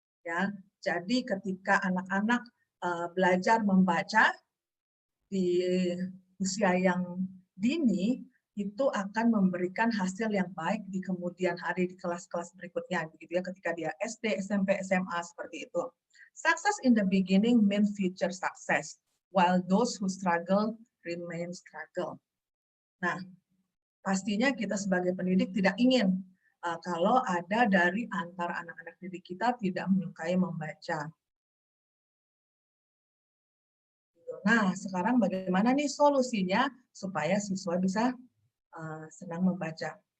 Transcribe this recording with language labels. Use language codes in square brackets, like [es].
[id] Ya, jadi ketika anak-anak belajar membaca di usia yang dini, itu akan memberikan hasil yang baik di kemudian hari di kelas-kelas berikutnya, begitu ya, ketika dia SD, SMP, SMA seperti itu. [en] Success in the beginning mean future success, while those who struggle remain struggle. [id] Nah, pastinya kita sebagai pendidik tidak ingin kalau ada dari antara anak-anak didik kita tidak menyukai membaca. Nah, sekarang bagaimana nih solusinya supaya siswa bisa senang membaca?